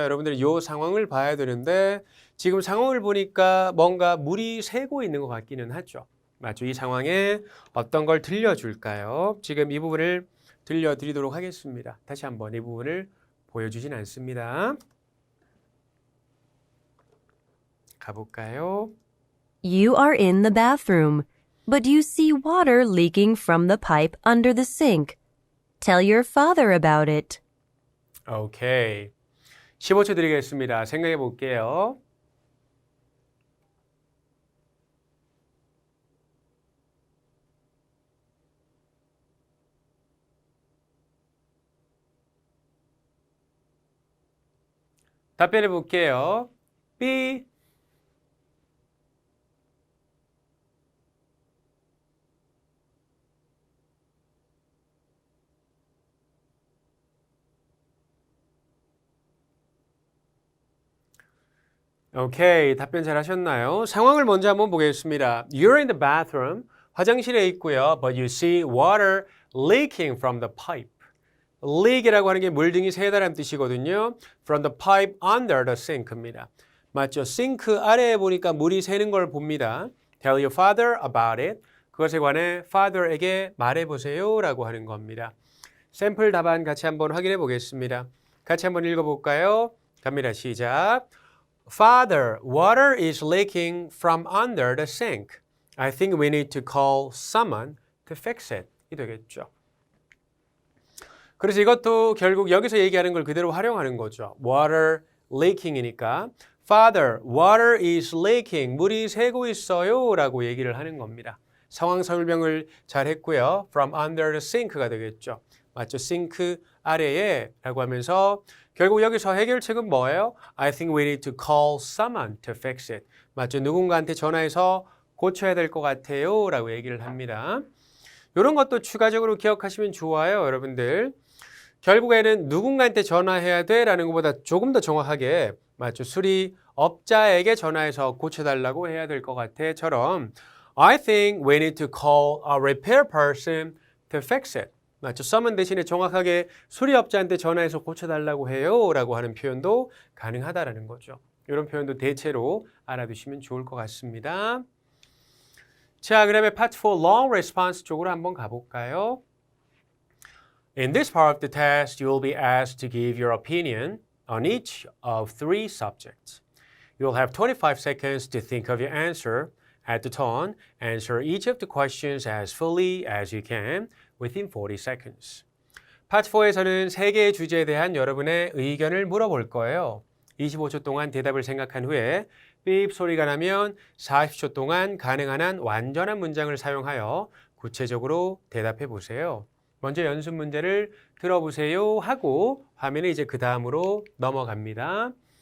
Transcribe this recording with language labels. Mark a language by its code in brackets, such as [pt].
[ko] 여러분들이 이 상황을 봐야 되는데 지금 상황을 보니까 뭔가 물이 새고 있는 것 같기는 하죠. 맞죠? 이 상황에 어떤 걸 들려줄까요? 지금 이 부분을 들려드리도록 하겠습니다. 다시 한번 이 부분을 보여주진 않습니다. 가볼까요? [en] You are in the bathroom, but you see water leaking from the pipe under the sink. Tell your father about it. [ko] 오케이. 15초 드리겠습니다. 생각해 볼게요. 답변해 볼게요. B. 오케이. 답변 잘 하셨나요? 상황을 먼저 한번 보겠습니다. [en] You're in the bathroom. [ko] 화장실에 있고요. [en] But you see water leaking from the pipe. [ko] leak이라고 하는 게 물등이 새다라는 뜻이거든요. [en] From the pipe under the sink입니다. [ko] 맞죠? 싱크 아래에 보니까 물이 새는 걸 봅니다. [en] Tell your father about it. [ko] 그것에 관해 father에게 말해보세요 라고 하는 겁니다. 샘플 답안 같이 한번 확인해 보겠습니다. 같이 한번 읽어볼까요? 갑니다. 시작. [en] Father, water is leaking from under the sink. I think we need to call someone to fix it. [ko] 이 되겠죠. 그래서 이것도 결국 여기서 얘기하는 걸 그대로 활용하는 거죠. [en] Water leaking이니까 Father, water is leaking. [ko] 물이 새고 있어요 라고 얘기를 하는 겁니다. 상황 설명을 잘 했고요. [en] From under the sink [ko] 가 되겠죠. 맞죠? 싱크 아래에 라고 하면서 결국 여기서 해결책은 뭐예요? [en] I think we need to call someone to fix it. [ko] 맞죠? 누군가한테 전화해서 고쳐야 될 것 같아요 라고 얘기를 합니다. 이런 것도 추가적으로 기억하시면 좋아요, 여러분들. 결국에는 누군가한테 전화해야 돼라는 것보다 조금 더 정확하게 맞죠? 수리업자에게 전화해서 고쳐달라고 해야 될 것 같아처럼 [en] I think we need to call a repair person to fix it. [ko] 맞죠? someone 대신에 정확하게 수리업자한테 전화해서 고쳐달라고 해요 라고 하는 표현도 가능하다라는 거죠. 이런 표현도 대체로 알아두시면 좋을 것 같습니다. 자, 그다음에 Part 4 Long Response 쪽으로 한번 가볼까요? [en] In this part of the test, you will be asked to give your opinion on each of 3 subjects. You will have 25 seconds to think of your answer. At the tone, answer each of the questions as fully as you can within 40 seconds. [ko] Part 4에서는 3개의 주제에 대한 여러분의 의견을 물어볼 거예요. 25초 동안 대답을 생각한 후에 삐입 소리가 나면 40초 동안 가능한 한 완전한 문장을 사용하여 구체적으로 대답해 보세요. 먼저 연습 문제를 들어보세요 하고 화면에 이제 그 다음으로 넘어갑니다.